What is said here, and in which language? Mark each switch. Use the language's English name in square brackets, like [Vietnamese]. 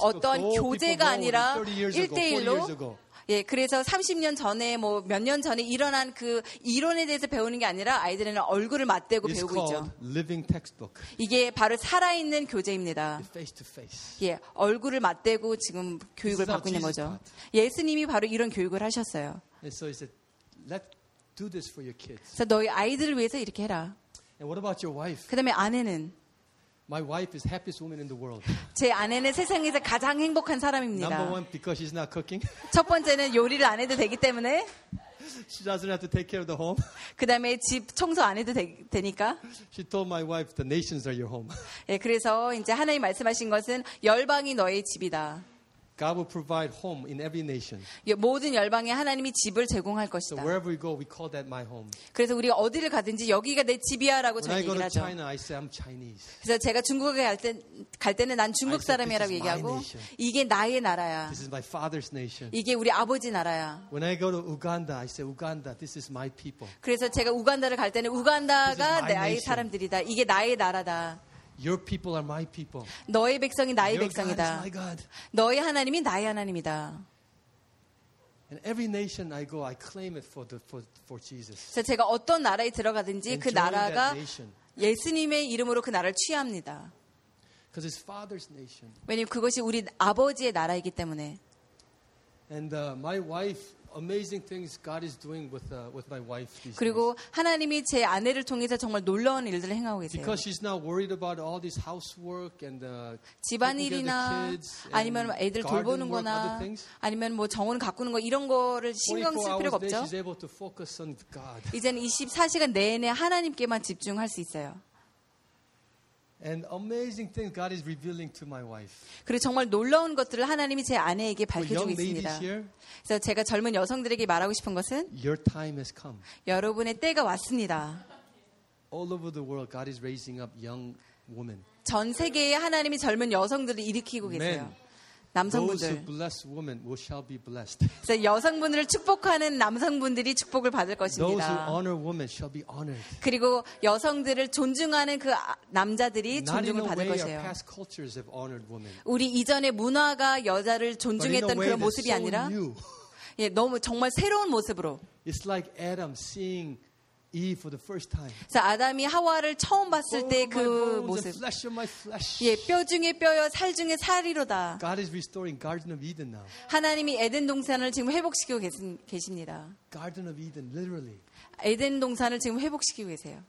[Korean] 어떤 교재가 아니라 1대1로 예, 그래서 30년 전에 뭐 몇 년 전에 일어난 그 이론에 대해서 배우는 게 아니라 아이들은 얼굴을 맞대고 [English] It's [Korean] 배우고 있죠. [English] Living textbook. [Korean] 이게 바로 살아있는 교재입니다. [English] Face to face. [Korean] 예, 얼굴을 맞대고 지금 교육을 받고 있는 거죠. 예수님이 바로 이런 교육을 하셨어요. [English] So he said, Let's do this for your kids. [Korean] 그래서 너희 아이들을 위해서 이렇게 해라. [English] And what about your wife? [Korean] 그 다음에 아내는 [English] My wife is happiest woman in the world. [Korean] 제 아내는 세상에서 가장 행복한 사람입니다. [English] Number one, because she's not cooking. [Korean] 첫 번째는 요리를 안 해도 되기 때문에. [English] She doesn't have to take care of the home. [Korean] 그다음에 집 청소 안 해도 되니까. [English] She told my wife, the nations are your home. [Korean] 예, 그래서 이제 하나님 말씀하신 것은 열방이 너의 집이다. [English] God will provide home in every nation. [Korean] 모든 열방에 하나님이 집을 제공할 것이다. [English] So wherever we go, we call that my home. [Korean] 그래서 우리가 어디를 가든지 여기가 내 집이야라고 [English] When [Korean] 저는 얘기하죠. [English] When I go to China, I say I'm Chinese. [Korean] 그래서 제가 중국에 갈 때는 난 중국 사람이라고 얘기하고 이게 나의 나라야. [English] This is my father's nation. [Korean] 이게 우리 아버지 나라야. [English] When I go to Uganda, I say Uganda, this is my people. [Korean] 그래서 제가 우간다를 갈 때는 우간다가 내 아이 사람들이다. 이게 나의 나라다. [English] Your people are my people. [Korean] 너의 백성이 나의 백성이다. [English] God is my God. [Korean] 너의 하나님이 나의 하나님이다. [English] And every nation I go, I claim it for Jesus. [Korean] 그래서 제가 어떤 나라에 들어가든지 그 나라가 예수님의 이름으로 그 나라를 취합니다. [English] Because it's Father's nation. [Korean] 왜냐하면 그것이 우리 아버지의 나라이기 때문에. [English] And my wife. Amazing things God is doing with my wife. [Korean] 그리고 하나님이 제 아내를 통해서 정말 놀라운 일들을 행하고 계세요. [English] Because she's not worried about all this housework and [Korean] 집안일이나 아니면 애들 돌보는거나 아니면 뭐 정원 가꾸는 거 이런 거를 신경 쓸 필요가 없죠. [English] She's able to focus on God. [Korean] 이제는 24시간 내내 하나님께만 집중할 수 있어요. [English] And amazing things God is revealing to my wife. [Korean] 그리고 정말 놀라운 것들을 하나님이 제 아내에게 밝혀주고 있습니다. 그래서 제가 젊은 여성들에게 말하고 싶은 것은 [English] Your time has come. [Korean] 여러분의 때가 왔습니다. [English] All over the world, God is raising up young women. [Korean] 전 세계에 하나님이 젊은 여성들을 일으키고 계세요. [English] Men. [Korean] 남성분들. [English] Those who bless women will shall be blessed. [Korean] 그래서 여성분들을 축복하는 남성분들이 축복을 받을 것입니다. [English] Those who honor women shall be honored. [Korean] 그리고 여성들을 존중하는 그 남자들이 존중을 받을 것이에요. [English] Not in the way our past cultures have honored women. [Korean] 우리 이전의 문화가 여자를 존중했던 그런 모습이 아니라 예, 너무 정말 새로운 모습으로. [English] It's like Adam seeing Eve for the first time. [Korean] 그래서 아담이 하와를 처음 봤을 때 그 모습. [English] Flesh of my flesh. [Korean] 예, 뼈 중에 뼈여 살 중에 살이로다. [English] God is restoring Garden of Eden now. [Korean] 하나님이 에덴 동산을 지금 회복시키고 계십니다. [English] Garden of Eden literally. [Korean] 에덴 동산을 지금 회복시키고 계세요.